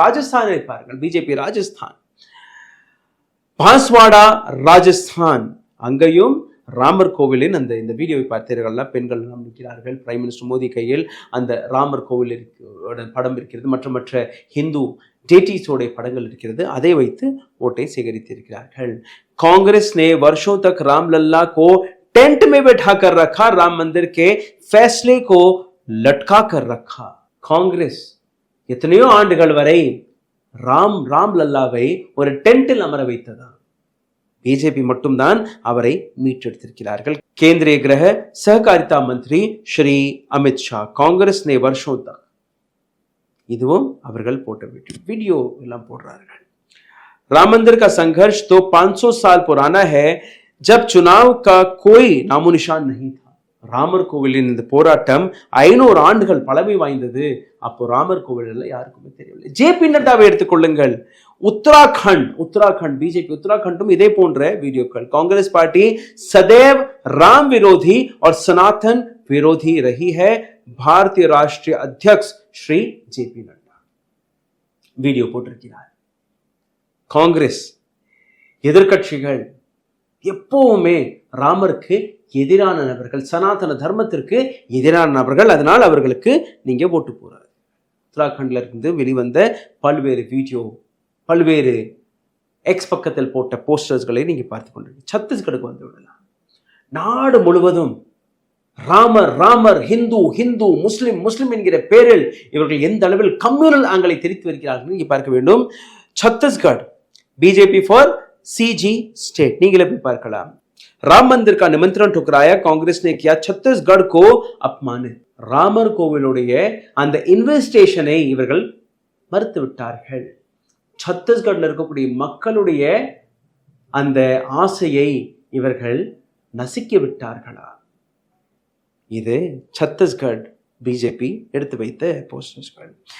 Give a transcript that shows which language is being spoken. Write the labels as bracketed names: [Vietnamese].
[Tamil] ராஜஸ்தானை பாருங்கள், பிஜேபி ராஜஸ்தான், பாஸ்வாடா ராஜஸ்தான், அங்கேயும் ராமர் கோவிலின் இந்த வீடியோவை பார்த்தீர்கள்னா பெண்கள் எல்லாம் நிற்கிறார்கள். பிரைம் மினிஸ்டர் மோடி கையில் அந்த ராமர் கோவில் படம் இருக்கிறது, மற்ற ஹிந்து டேட்டிஸோடைய படங்கள் இருக்கிறது. அதை வைத்து ஓட்டை சேகரித்திருக்கிறார்கள். [Hindi] कांग्रेस ने वर्षों तक रामलला को टेंट में बैठा कर रखा, राम मंदिर के फैसले को लटका कर रखा. [Tamil] कांग्रेस எத்தனையோ ஆண்டுகள் வரை ராம்லல்லாவை ஒரு டென்ட்டில் அமர வைத்ததா? பிஜேபி மட்டும்தான் அவரை மீட்டெடுத்திருக்கிறார்கள். [Hindi] केंद्रीय गृह सहकारिता मंत्री श्री अमित शाह, कांग्रेस ने वर्षों तक, [Tamil] இதுவும் அவர்கள் போட்ட வீடியோ எல்லாம் போடுறார்கள். [Hindi] राम मंदिर का संघर्ष तो 500 साल पुराना है, जब चुनाव का कोई नामो निशान नहीं था. [Tamil] ராமர் கோவிலின் இந்த போராட்டம் 500 ஆண்டுகள் பழமை வாய்ந்தது. அப்போ ராமர் கோவில் யாருக்குமே தெரியவில்லை. ஜேபி நட்டாவை எடுத்துக்கொள்ளுங்கள். उत्तराखंड बीजेपी उत्तराखंड இதே போன்ற வீடியோக்கள். [Hindi] कांग्रेस पार्टी सदैव राम विरोधी और सनातन विरोधी रही है, भारतीय राष्ट्रीय अध्यक्ष श्री जेपी नड्डा [Tamil] வீடியோ போட்டிருக்கிறார். காங்கிரஸ் எதிர்க்கட்சிகள் எப்பவுமே ராமருக்கு எதிரான நபர்கள், சனாதன தர்மத்திற்கு எதிரான நபர்கள், அதனால் அவர்களுக்கு நீங்க ஓட்டு போறாரு. உத்தராகண்ட்ல இருந்து வெளிவந்த பல்வேறு வீடியோ, பல்வேறு எக்ஸ் பக்கத்தில் போட்ட போஸ்டர்ஸ்களை நீங்க பார்த்து கொண்டிருக்கீங்க. சத்தீஸ்கருக்கு வந்து விடலாம். நாடு முழுவதும் ராமர் ஹிந்து முஸ்லிம் என்கிற பேரில் இவர்கள் எந்த அளவில் கம்யூனல் ஆங்களை தெரிவித்து வருகிறார்கள் நீங்க பார்க்க வேண்டும். Chhattisgarh BJP for CG state, நீங்களே போய் பார்க்கலாம். [Hindi] राम मंदिर का निमंत्रण ठुकराया, कांग्रेस ने किया छत्तीसगढ़ को अपमानित. [Tamil] ராமர் கோவிலுடைய அந்த இன்வெஸ்டேஷனை இவர்கள் மறுத்து விட்டார்கள். சத்தீஸ்கர்ல இருக்கக்கூடிய மக்களுடைய அந்த ஆசையை இவர்கள் நசுக்கி விட்டார்களா? இது சத்தீஸ்கர் பிஜேபி எடுத்து வைத்த போஸ்டர்ஸ்கள்.